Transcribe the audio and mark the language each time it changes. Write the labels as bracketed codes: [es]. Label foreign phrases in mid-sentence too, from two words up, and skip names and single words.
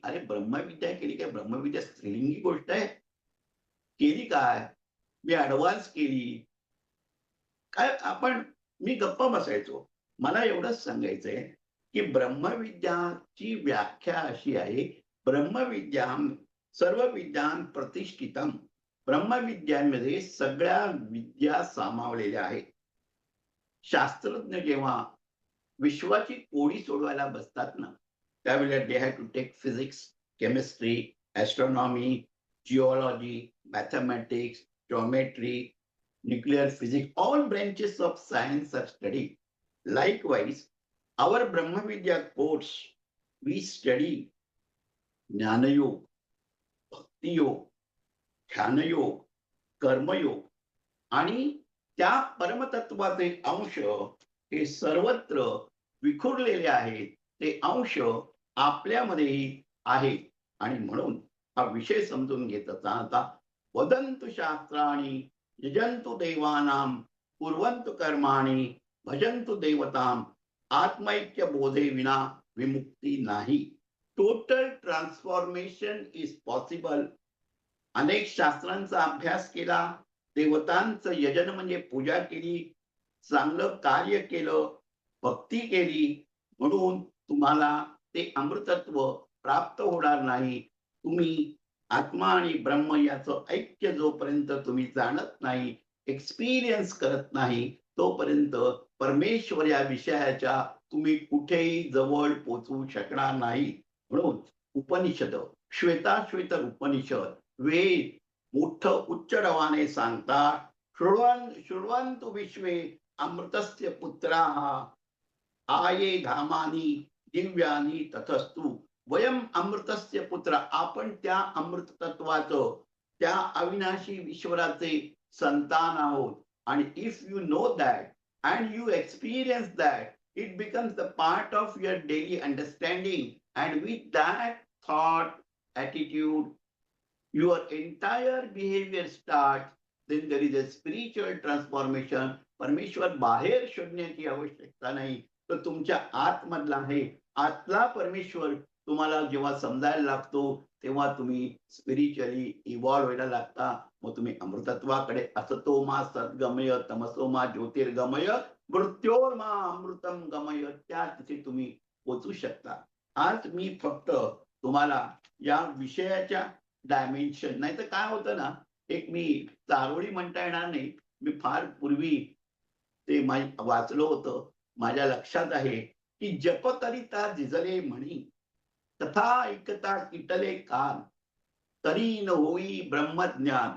[mr] अरे ब्रह्मविद्या केली काय? ब्रह्मविद्या स्त्रीलिंगी गोष्ट आहे? केली काय? मी ॲडव्हान्स केली. काय आपण मी गप्प बसायचो. मला एवढंच सांगायचंय, की ब्रह्मविद्याची व्याख्या अशी आहे, [sa] ब्रह्मविद्यां सर्व विद्यां प्रतिष्ठितम्. [mr] ब्रह्मविद्यांमध्ये सगळ्या विद्या सामावलेल्या आहेत. शास्त्रज्ञ जेव्हा विश्वाची कोडी सोडवायला बसतात ना, त्यावेळेला [en] they have to take physics, chemistry, astronomy, geology, mathematics, geometry, nuclear physics, all branches of science are studied. Likewise, our Brahmavidya course, we study [mr] ज्ञानयोग, भक्तियोग, ध्यानयोग, कर्मयोग आणि त्या परमतत्वाचे अंश हे सर्वत्र विखुरलेले आहेत. ते अंश आपल्यामध्येही आहेत आणि म्हणून हा विषय समजून घेत असताना [sa] वदंतु शास्त्राणी यजंतु देवानां कुर्वन्तु कर्माणि भजन्तु देवतां आत्मैक्य बोधे विना [mr] विमुक्ती नाही. [en] total transformation is possible. [mr] अनेक शास्त्रांचा अभ्यास केला, देवतांचं यजन म्हणजे पूजा केली, चांगलं कार्य केलं, भक्ती केली, म्हणून तुम्हाला ते अमृतत्व प्राप्त होणार नाही. तुम्ही आत्मा आणि ब्रह्म याचं ऐक्य जोपर्यंत तुम्ही जाणत नाही, एक्सपिरियन्स करत नाही, तोपर्यंत परमेश्वर या विषयाच्या तुम्ही कुठेही जवळ पोहोचू शकणार नाही. म्हणून उपनिषद, श्वेताश्वेत उपनिषद, वेद मोठं उच्च रवाने सांगतात, [sa] शृण्वन्तु विश्वे अमृतस्य पुत्राः आये धामानी दिव्यानी तथस्तु. वयम अमृतस्य पुत्र. [mr] आपण त्या अमृत तत्वाचं, त्या अविनाशी ईश्वराचे संतान आहोत. [en] आणि if you know that and you experience that, it becomes the part of your daily understanding, and with that thought, attitude, your entire behavior starts. Then there is a spiritual transformation. [mr] परमेश्वर बाहेर शोधण्याची आवश्यकता नाही, तर तुमच्या आतमधला आहे. आतला परमेश्वर तुम्हाला जेव्हा समजायला लागतो, तेव्हा तुम्ही [en] spiritually evolve [mr] व्हायला लागता. मग तुम्ही अमृतत्वाकडे, [sa] असतो मा सद्गमय तमसो मा ज्योतिर्गमय मृत्योर्मा अमृतम गमय, [mr] त्या तिथे तुम्ही पोचू शकता. आज मी फक्त तुम्हाला या विषयाच्या डायमेन्शन, नाही तर काय होतं ना, एक मी चारोळी म्हणता येणार नाही, मी फार पूर्वी ते वाचलं होतं. माझ्या लक्षात आहे की जप करिता झिजले म्हणी, तथा ऐकता किटले कान, तरी न होई ब्रह्मज्ञान.